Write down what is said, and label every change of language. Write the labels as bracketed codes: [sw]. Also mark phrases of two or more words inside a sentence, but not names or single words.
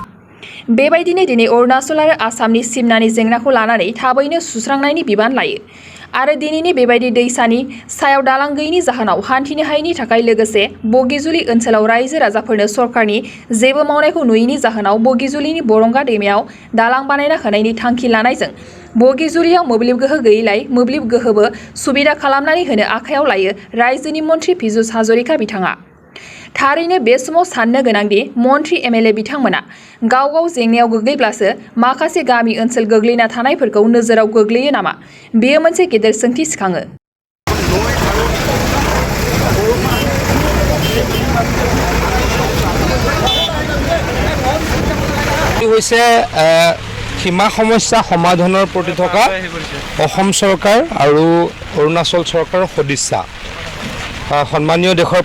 [brx] बेबायदिनो दिनै अरुणाचल आरो आसामनि सिमनानि जेंनाखौ लानानै थाबैनो सुस्रांनायनि बिबान लायो आरो दिनैनि बेबायदि दैसानि सायाव दालां गैयैनि जाहोनाव हान्थिनो हायैनि थाखाय लोगोसे बगिजुलि ओनसोलाव रायजो राजाफोरनो सरकारनि जेबो मावनायखौ नुयैनि जाहोनाव बगिजुलिनि बरंगा दैमायाव दालां बानायना होनायनि थांखि लानायजों बगिजुलियाव मोब्लिब गोहो गैयैलाय मोब्लिब गोहोबो सुबिदा खालामनानै होनो आखायाव लायो रायजोनि मन्थ्रि पीयूष हाजरिका बिथाङा। थारैनो बे समाव साननो गोनांदि मन्थ्रि एमएलए बिथांमोना गाव गाव जेंनायाव गोग्लैब्लासो माखासे गामि ओनसोल गोग्लैना थानायफोरखौ नोजोराव गोग्लैयो नामा? बेयो मोनसे गेदेर सोंथि सिखाङो। [as] সীমা সমস্যা সমাধানৰ প্ৰতি থকা অসম চৰকাৰ আৰু অৰুণাচল চৰকাৰৰ সদিচ্ছা সন্মানীয় দেশৰ